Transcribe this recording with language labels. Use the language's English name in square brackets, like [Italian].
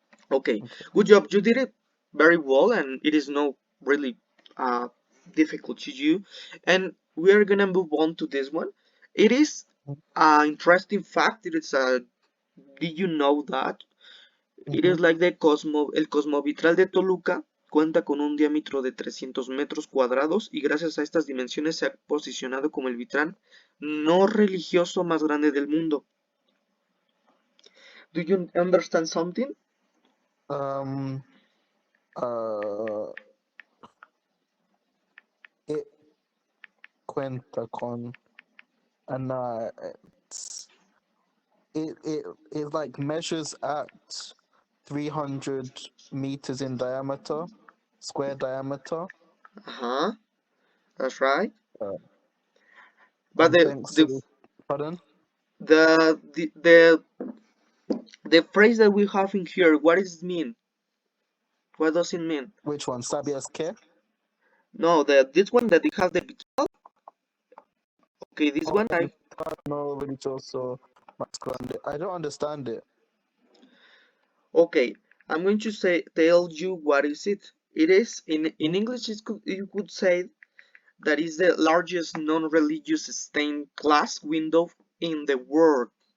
[English] okay, Okay. good job. You did it very well, and it is not really uh difficult to you. And we are gonna move on to this one. It is an interesting fact. It is a did you know that it Hmm. is like [Spanish] el Cosmovitral de Toluca cuenta con un diámetro de 300 metros cuadrados y gracias a estas dimensiones se ha posicionado como el vitral no religioso más grande del mundo. [English] Do you understand something? Um. Uh. It [Spanish] cuenta con [English] it's, it like measures at 300 meters in diameter, square diameter. Uh-huh, that's right. Uh, But and thanks to the, pardon, the the the the phrase that we have in here, what does it mean? What does it mean? which one? [Spanish] Sabias que? [English] No, the this one that it has the okay, this Oh, one I [Spanish] no, religioso más grande. [English] I don't understand it. okay. I'm going to say tell you what is it. It is in English. You could say that is the largest non-religious stained glass window in the world.